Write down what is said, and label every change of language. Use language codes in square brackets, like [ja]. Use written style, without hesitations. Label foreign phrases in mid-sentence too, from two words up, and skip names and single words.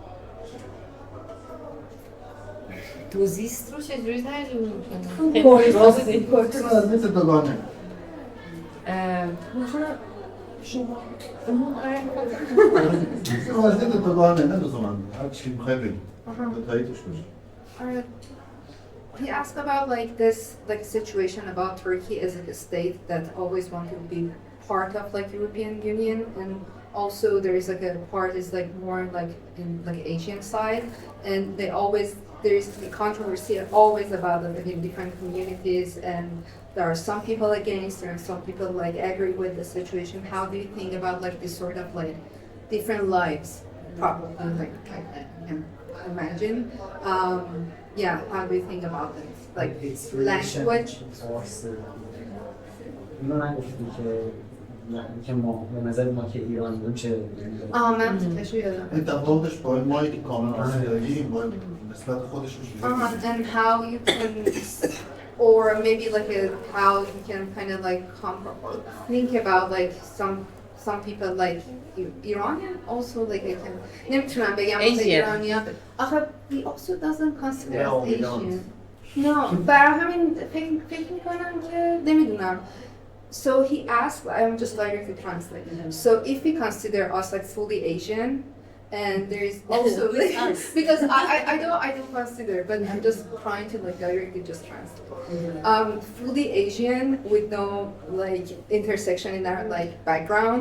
[fa] دوزیست رو چجوری ترجمه می‌کنی؟ مثل دوگانه وضعیت دوگانه نه دوزمان هر چی می‌خوای بگی دوتایی توش باشه. [en] He asked about like this like situation about Turkey as like a state that always wanted to be part of like European Union, and also there is like a part is like more like in like Asian side, and they always there is the controversy always about like in different communities, and there are some people against, there are some people like agree with the situation. How do you think about like this sort of like different lives? Probably like I can imagine. Yeah, how do you think about this? Like language? [fa] من گفتی که ما به نظر ما که ایران بود چه من تشو یادم. این تفاوتش با مایی که کاملا آسیایی با نسبت خودش [en] And how you can, or maybe like how you can kind of like think about like some people like Iranian also like I can [fa] نمیتونم بگم ایرانیا. [en] آخه he also doesn't consider us Asian. No, [fa] برای همین فکر میکنم که نمیدونم. [en] So he asked, I'm just directly translating him. So if we consider us like fully Asian, and there is also because I don't consider, but I'm just trying to like directly just translate. Fully Asian with no like intersection in our like background.